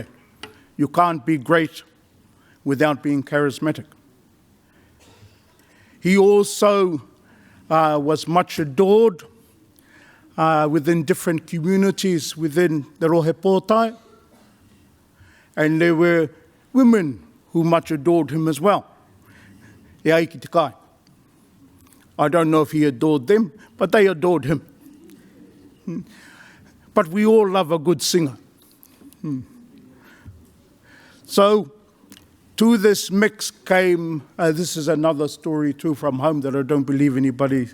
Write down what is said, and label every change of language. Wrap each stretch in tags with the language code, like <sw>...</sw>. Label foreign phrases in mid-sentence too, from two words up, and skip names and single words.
<en>You can't be great without being charismatic. He also was much adored within different communities within the Rohe Pōtae, and there were women who much adored him as well.</en> <mi>E ai ki te kai.</mi> <en>I don't know if he adored them, but they adored him. But we all love a good singer. So to this mix came, this is another story too from home that I don't believe anybody.</en>